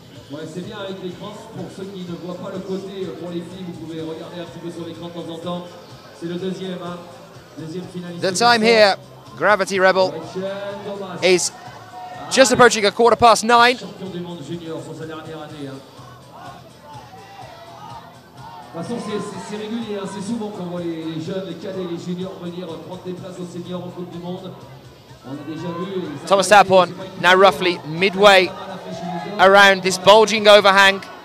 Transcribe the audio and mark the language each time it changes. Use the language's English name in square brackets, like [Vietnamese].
[French] Ouais, c'est bien avec l'écran, pour ceux qui ne voient pas le côté, pour les filles, vous pouvez regarder un petit peu sur l'écran de temps en temps. C'est le deuxième, hein. [English] The time here, Gravity Rebel, is just approaching a 9:15. [French] Champion du monde junior sur sa dernière année. De toute façon, c'est régulier, hein. C'est souvent qu'on voit les jeunes, les cadets, les juniors venir prendre des places aux seniors en Coupe du Monde. On a déjà vu. [English] Thomas Tauborn now roughly midway around this bulging overhang.